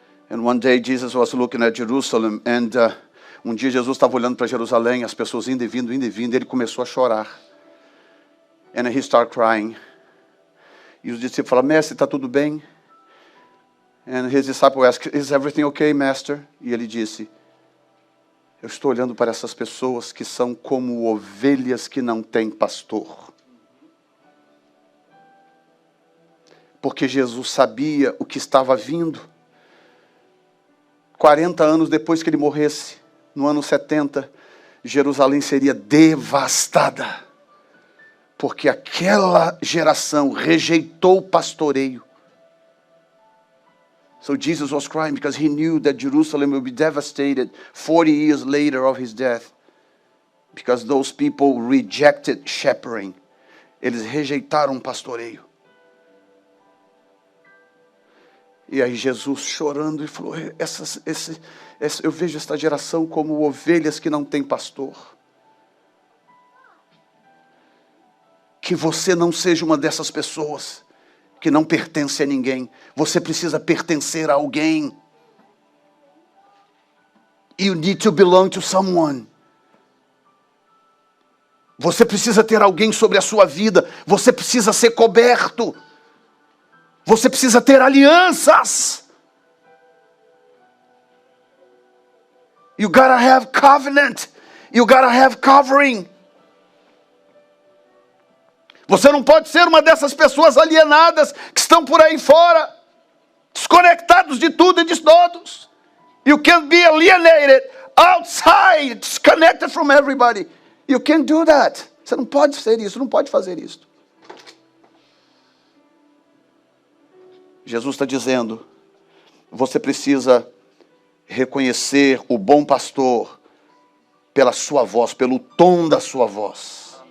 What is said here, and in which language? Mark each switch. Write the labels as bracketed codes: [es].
[en] And one day Jesus was looking at Jerusalem, and [pt] um dia Jesus estava olhando para Jerusalém, as pessoas indo e vindo, e ele começou a chorar. [en] And he started crying. [pt] E os discípulos falaram, mestre, está tudo bem? [en] And his disciple asked, is everything okay, master? [pt] E ele disse, eu estou olhando para essas pessoas que são como ovelhas que não têm pastor. Porque Jesus sabia o que estava vindo. 40 anos depois que ele morresse, no ano 70, Jerusalém seria devastada. Porque aquela geração rejeitou o pastoreio. [en] So Jesus was crying because he knew that Jerusalem would be devastated 40 years later of his death. Because those people rejected shepherding. [pt] Eles rejeitaram o pastoreio. E aí Jesus chorando e falou, eu vejo esta geração como ovelhas que não têm pastor. Que você não seja uma dessas pessoas que não pertence a ninguém. Você precisa pertencer a alguém. [en] You need to belong to someone. [pt] Você precisa ter alguém sobre a sua vida. Você precisa ser coberto. Você precisa ter alianças. [en] You gotta have covenant. You gotta have covering. [pt] Você não pode ser uma dessas pessoas alienadas que estão por aí fora, desconectados de tudo e de todos. [en] You can't be alienated outside, disconnected from everybody. You can't do that. [pt] Você não pode ser isso, não pode fazer isso. Jesus está dizendo, você precisa reconhecer o bom pastor pela sua voz, pelo tom da sua voz.